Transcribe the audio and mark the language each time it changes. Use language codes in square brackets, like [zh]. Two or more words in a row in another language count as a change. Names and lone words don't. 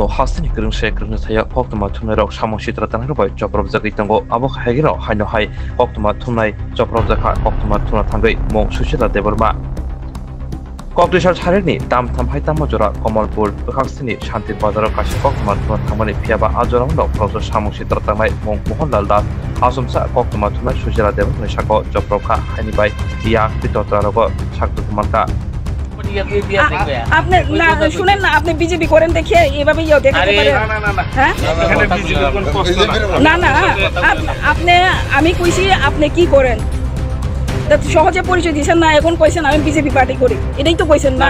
[trp] हास्टेनि करंसे थाया कक्तमा थंनाय रक सामं सित्रा तानारबाय जब्रबजा बिथांखौ आबाख हागिराव हायनो हाय कक्तमा थंनाय जब्रबजाका कक्तमा थंना थांगै मुं सुशीला देबबर्मा कक्टेश्वर सारेनि दाम थामहाय तामजरा कमलपुर बखास्थिनि शान्ति बाजाराव काशी कक्तमा थंना थांमानि फियाबा आजरावनो प्रफेसर सामं सित्रा तांनाय मुं मोहनलाल दास आसमसा कक्तमा थंनाय सुशीला देबबर्मानि साखौ जब्रबखा हायनिबाय या पितोत्रारगो साक्तु कुमारका [bn] আপনি না শুনেন না আপনি বিজেপি করেন দেখিয়ে এভাবে ইও দেখাতে পারেন না না আপনি আমি কইছি আপনি কি করেন সহজে পরিচয় দিয়েছেন না এখন কইছেন আমি বিজেপি পার্টি করি এটাই তো কইছেন না